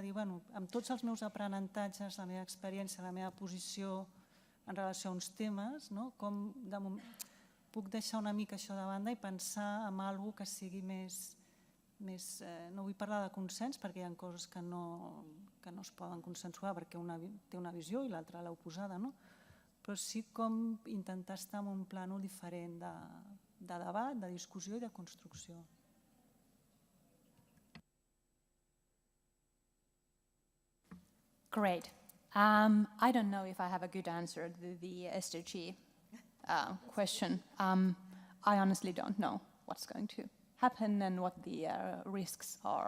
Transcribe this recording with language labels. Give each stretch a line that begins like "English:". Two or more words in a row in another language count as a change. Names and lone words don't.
Catalan: dir, amb tots els meus aprenentatges, la meva experiència, la meva posició en relació a uns temes, com puc deixar una mica això de banda i pensar en alguna cosa que sigui més, no vull parlar de consens perquè hi ha coses que no es poden consensuar perquè una té una visió i l'altra l'oposada, però sí com intentar estar en un plànol diferent de debat, de discussió i de construcció.
English: Great. I don't know if I have a good answer to the SDG question. I honestly don't know what's going to happen and what the risks are.